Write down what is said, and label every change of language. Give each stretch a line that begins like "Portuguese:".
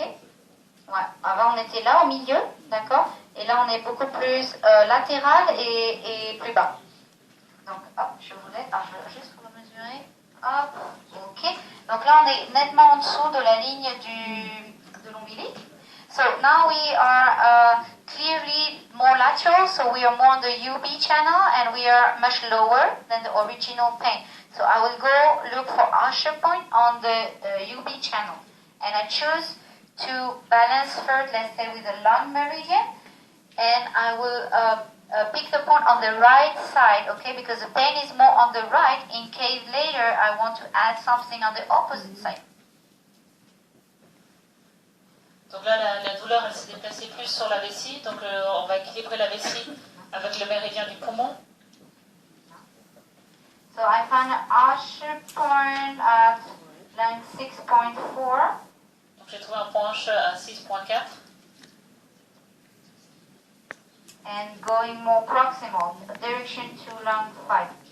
French: Ouais. Avant, on était là, au milieu, d'accord? Et là, on est beaucoup plus latéral et plus bas. Donc, hop, je vais juste vous le mesurer. Hop, ok. Donc là, on est nettement en dessous de la ligne de l'ombilic.
English: So now we are clearly more lateral, so we are more on the UB channel and we are much lower than the original pain. So I will go look for usher point on the UB channel. And I choose to balance first, let's say with the lung meridian, and I will pick the point on the right side, okay, because the pain is more on the right in case later I want to add something on the opposite side.
French: Donc là, la douleur, elle s'est déplacée plus sur la vessie, donc on va équilibrer la vessie avec le méridien du poumon.
English: So I found an usher point at line 6.4.
French: Donc j'ai trouvé un point H à 6.4.
English: And going more proximal, direction to lung 5.